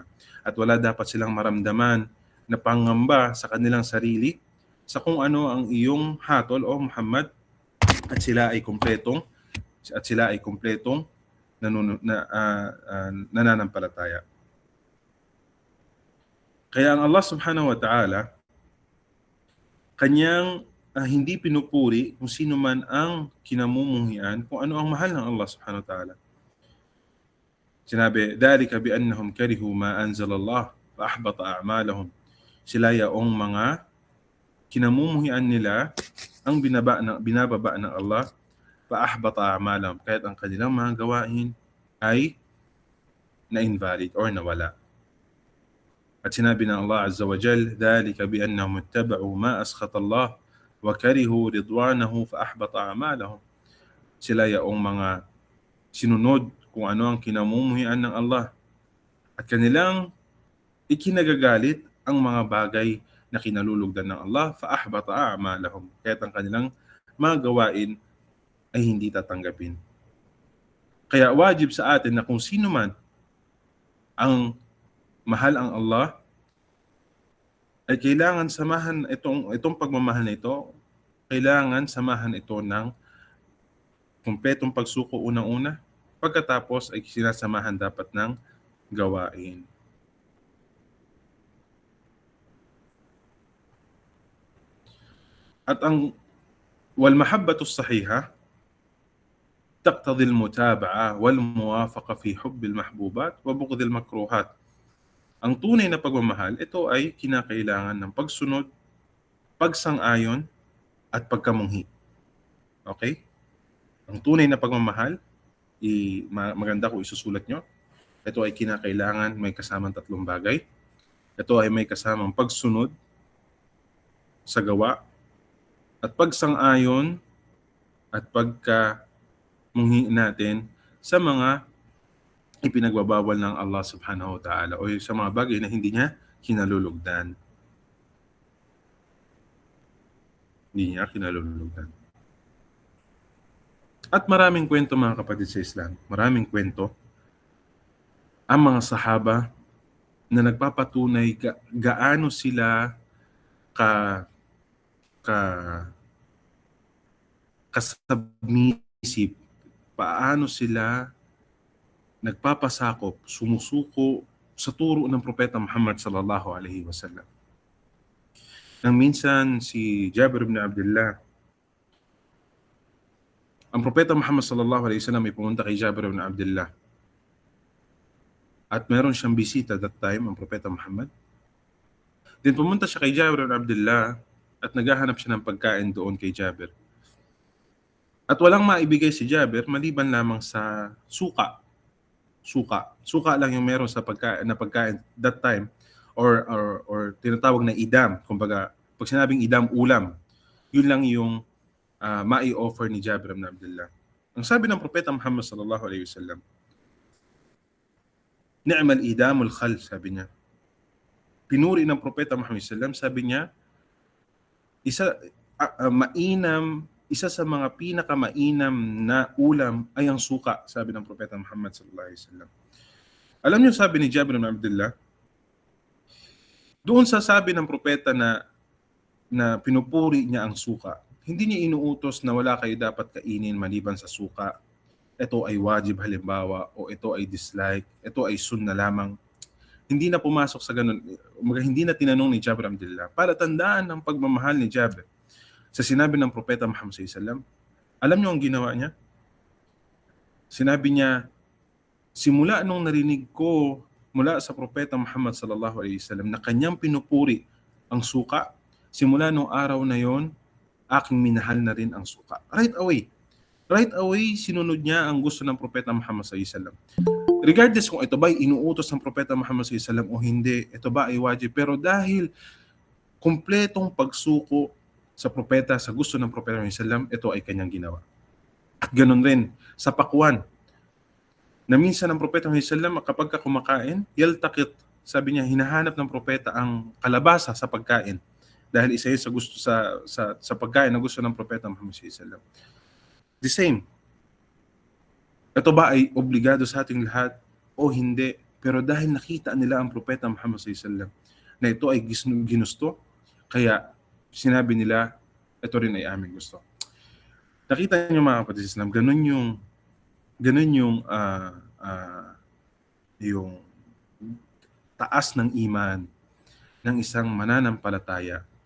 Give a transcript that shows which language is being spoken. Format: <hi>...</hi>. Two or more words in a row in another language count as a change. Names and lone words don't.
<tl>At wala dapat silang maramdaman na pangamba sa kanilang sarili sa kung ano ang iyong hatol o Muhammad at sila ay kumpletong nananampalataya. Kaya ang Allah</tl> <ar>سبحانه وتعالى</ar> <tl>kanyang hindi pinupuri kung sino man ang kinamumuhian, kung ano ang mahal ng Allah</tl> <ar>سبحانه وتعالى. Sinabi, ذلك بأنهم كرهوا ما أنزل الله فأحبط أعمالهم.</ar> <tl>Sila yaong mga kinamumuhian nila ang binababa ng Allah</tl> <ar>فأحبط أعمالهم,</ar> <tl>kahit ang kanilang mga gawain ay na-invalid or nawala. At sinabi ng</tl> <ar>Allah عز وجل ذلك بأنهم اتبعوا ما أسخط الله وكرهوا رضوانه فأحبط أعمالهم.</ar> <tl>Sila yaong mga sinunod kung ano ang kinamumuhian ng Allah at kanilang ikinagagalit ang mga bagay na kinalulugdan ng Allah</tl> <ar>فأحبط أعمالهم,</ar> <tl>kahit ang kanilang mga gawain ay hindi tatanggapin. Kaya wajib sa atin na kung sino man ang mahal ang Allah ay kailangan samahan itong pagmamahal na ito, kailangan samahan ito ng kumpletong pagsuko unang-una, pagkatapos ay sinasamahan dapat ng gawain. At ang</tl> <ar>والمحبة الصحيحة تقتضي المتابعة والموافقة في حب المحبوبات وبغض المكروهات.</ar> <tl>Ang tunay na pagmamahal, ito ay kinakailangan ng pagsunod, pagsang-ayon at pagkamunghi. Okay? Ang tunay na pagmamahal, maganda kung isusulat nyo. Ito ay kinakailangan may kasamang tatlong bagay. Ito ay may kasamang pagsunod sa gawa at pagsang-ayon at pagkamunghi natin sa mga ipinagbabawal ng Allah</tl> <ar>سبحانه وتعالى</ar> <tl>o sa mga bagay na hindi niya kinalulugdan. Hindi niya kinalulugdan. At maraming kwento mga kapatid sa Islam, maraming kwento ang mga sahaba na nagpapatunay gaano sila kasubmissive, paano sila nagpapasakop, sumusuko sa turo ng Propeta Muhammad</tl> <ar>صلى الله عليه وسلم.</ar> <tl>Nang minsan si Jabir ibn Abdullah, ang Propeta Muhammad</tl> <ar>صلى الله عليه وسلم</ar> <tl>ay pumunta kay Jabir ibn Abdullah. at meron siyang bisita</tl> <en>that time,</en> <tl>ang Propeta Muhammad. Then pumunta siya kay Jabir bin Abdullah at naghahanap siya ng pagkain doon kay Jabir. At walang maibigay si Jabir maliban lamang sa suka. Suka lang yung meron sa pagkain</tl> <en>that time,</en> <tl>or tinatawag na idam. Kumbaga, pag sinabing idam, ulam, yun lang yung mai-offer ni Jabir bin Abdullah. Ang sabi ng Propeta Muhammad</tl> <ar>صلى الله عليه وسلم, نعم الإدام الخل,</ar> <tl>sabi niya. Pinuri ng Propeta Muhammad</tl> <ar>صلى الله عليه وسلم,</ar> <tl>sabi niya, isa sa mga pinakamainam na ulam ay ang suka, sabi ng Propeta Muhammad</tl> <ar>صلى الله عليه وسلم.</ar> <tl>Alam niyo, sabi ni Jabir bin Abdullah, doon sa sabi ng propeta na pinupuri niya ang suka, hindi niya inuutos na wala kayo dapat kainin maliban sa suka. Ito ay wajib halimbawa, o ito ay dislike, ito ay sunna lamang. Hindi na pumasok sa ganun. Hindi na tinanong ni Jabir bin Abdullah. Para tandaan ang pagmamahal ni Jabir sa sinabi ng Propeta Muhammad</tl> <ar>صلى الله عليه وسلم,</ar> <tl>alam niyo ang ginawa niya? Sinabi niya, simula nung narinig ko mula sa Propeta Muhammad</tl> <ar>صلى الله عليه وسلم</ar> <tl>na kanyang pinupuri ang suka, simula nung araw na yon, aking minahal na rin ang suka.</tl> <en>Right away,</en> <tl>sinunod niya ang gusto ng Propeta Muhammad</tl> <ar>صلى الله عليه وسلم.</ar> <tl>Regardless kung ito ba ay inuutos ng Propeta Muhammad</tl> <ar>صلى الله عليه وسلم</ar> <tl>o hindi, ito ba ay wajib, pero dahil kumpletong pagsuko sa propeta, sa gusto ng Propeta Muhammad</tl> <ar>صلى الله عليه وسلم,</ar> <tl>ito ay kanyang ginawa. At ganun rin sa pakwan, na minsan ang Propeta Muhammad</tl> <ar>صلى الله عليه وسلم</ar> <tl>kapag kumakain, yaltakit, sabi niya, hinahanap ng propeta ang kalabasa sa pagkain dahil isa yun sa gusto sa pagkain na gusto ng Propeta Muhammad</tl> <ar>صلى الله عليه وسلم.</ar> <en>The same.</en> <tl>Ito ba ay obligado sa ating lahat o hindi? Pero dahil nakita nila ang Propeta Muhammad</tl> <ar>صلى الله عليه وسلم</ar> <tl>na ito ay ginusto, kaya sinabi nila, ito rin ay aming gusto. Nakita niyo mga kapatid sa Islam, ganun yung taas ng iman ng isang mananampalataya.</tl>